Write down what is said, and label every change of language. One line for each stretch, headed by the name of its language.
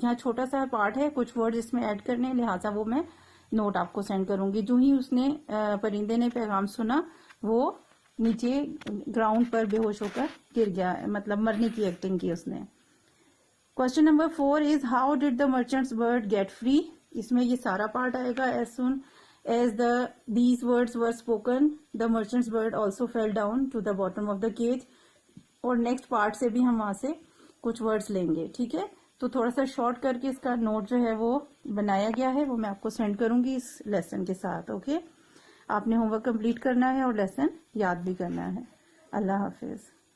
Urdu: یہاں چھوٹا سا پارٹ ہے, کچھ ورڈ اس میں ایڈ کرنے, لہٰذا وہ میں نوٹ آپ کو سینڈ کروں گی. جو ہی اس نے پرندے نے پیغام سنا وہ نیچے گراؤنڈ پر بے ہوش ہو کر گر گیا, مطلب مرنے کی ایکٹنگ کی اس نے.
English: Question number 4 is how did the merchant's bird get free?
Urdu: اس میں یہ سارا پارٹ آئے گا.
English: As soon as these words were spoken, the merchant's bird also fell down to the bottom of the cage.
Urdu: اور next part سے بھی ہم وہاں سے کچھ ورڈز لیں گے, ٹھیک ہے. تو تھوڑا سا شارٹ کر کے اس کا نوٹ جو ہے وہ بنایا گیا ہے, وہ میں آپ کو سینڈ کروں گی اس لیسن کے ساتھ. اوکے, آپ نے ہوم ورک کمپلیٹ کرنا ہے اور لیسن یاد بھی کرنا ہے. اللہ حافظ.